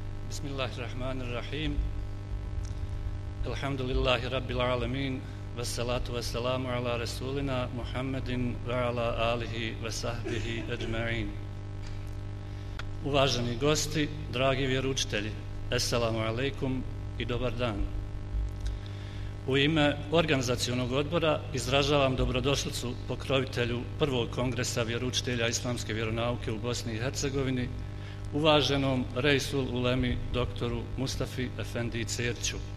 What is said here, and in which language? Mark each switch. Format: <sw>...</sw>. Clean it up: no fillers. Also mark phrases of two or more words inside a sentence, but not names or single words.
<ar>بسم الله الرحمن الرحيم. الحمد لله رب العالمين. والصلاة والسلام على رسولنا محمد وعلى آله وصحبه أجمعين.</ar> <bs>Uvaženi gosti, dragi vjeroučitelji,</bs> <ar>السلام عليكم</ar> <bs>i dobar dan. U ime organizacionog odbora izražavam dobrodošlicu pokrovitelju prvog kongresa vjeroučitelja islamske vjeronauke u Bosni i Hercegovini, uvaženom Reisul Ulemi doktoru Mustafi Efendiji Cerću.</bs>